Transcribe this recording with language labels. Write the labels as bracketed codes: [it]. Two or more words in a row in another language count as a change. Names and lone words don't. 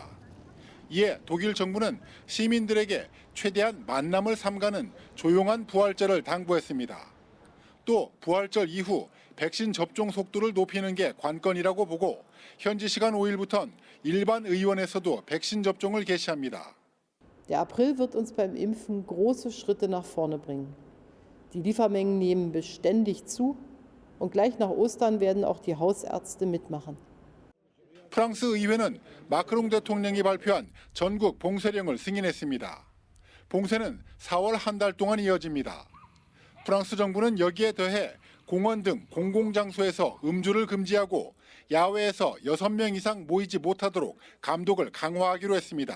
[ko] 이에 독일 정부는 시민들에게 최대한 만남을 삼가는 조용한 부활절을 당부했습니다. 또 부활절 이후 백신 접종 속도를 높이는 게 관건이라고 보고 현지 시간 5일부터는 일반 의원에서도 백신 접종을 개시합니다. [de] Der April wird uns beim Impfen große Schritte nach vorne bringen. Die Liefermengen nehmen beständig zu und gleich nach Ostern werden auch die Hausärzte mitmachen. [ko] 프랑스 의회는 마크롱 대통령이 발표한 전국 봉쇄령을 승인했습니다. 봉쇄는 4월 한 달 동안 이어집니다. 프랑스 정부는 여기에 더해 공원 등 공공장소에서 음주를 금지하고 야외에서 6명 이상 모이지 못하도록 감독을 강화하기로 했습니다.